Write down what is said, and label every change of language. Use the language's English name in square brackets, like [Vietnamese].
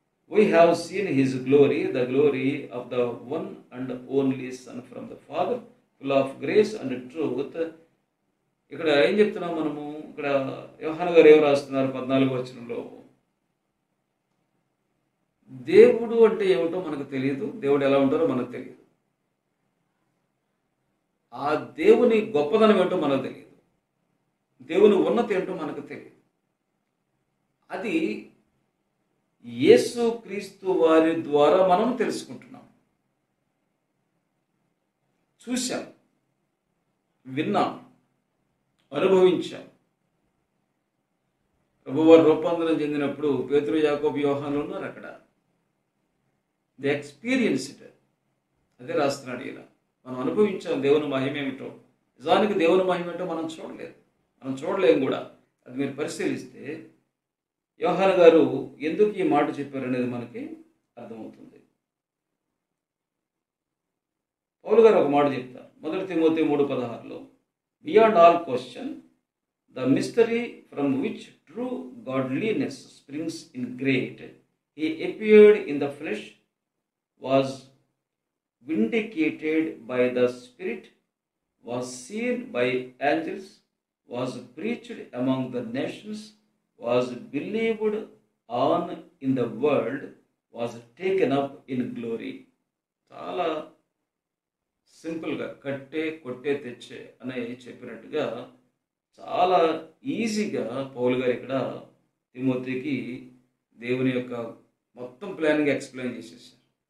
[English] We have seen his glory, the glory of the one and only Son from the Father, full of grace and truth. [Telugu] ఇక్కడ ఏం చెప్తున్నాం మనము? ఇక్కడ యోహాను గారు ఏం రాస్తున్నారు 14వ వచనంలో? దేవుడు అంటే ఏమిటో మనకు తెలియదు, దేవుడు ఎలా ఉంటారో మనకు తెలియదు, ఆ దేవుని గొప్పదనం ఏంటో మనకు తెలియదు, దేవుని ఉన్నతి ఏంటో మనకు తెలియదు. అది యేసు క్రీస్తు వారి ద్వారా మనం తెలుసుకుంటున్నాం, చూశాం, విన్నాం, అనుభవించాం. ప్రభువారు రూపాంతరం చెందినప్పుడు పేతురు, యాకోబు, యోహాను ఉన్నారు అక్కడ. [English] the experienced, [Telugu] అదే రాస్తున్నాడు ఇలా. మనం అనుభవించాం దేవుని మహిమ ఏమిటో. నిజానికి దేవుని మహిమ ఏంటో మనం చూడలేదు, మనం చూడలేము కూడా. అది మీరు పరిశీలిస్తే యోహాను గారు ఎందుకు ఈ మాట చెప్పారు అనేది మనకి అర్థమవుతుంది. పౌలు గారు ఒక మాట చెప్తారు 1 Timothy 3:16లో, [English] Beyond all question the mystery from which true godliness springs in great, he appeared in the flesh, was vindicated by the Spirit, was seen by angels, was preached among the nations, was believed on in the world, was taken up in glory. [Telugu] చాలా సింపుల్గా కట్టే కొట్టే తెచ్చే అని చెప్పినట్టుగా చాలా ఈజీగా పౌలు గారు ఇక్కడ తిమోతికి దేవుని యొక్క మొత్తం ప్లానింగ్ ఎక్స్ప్లెయిన్ చేసేసారు.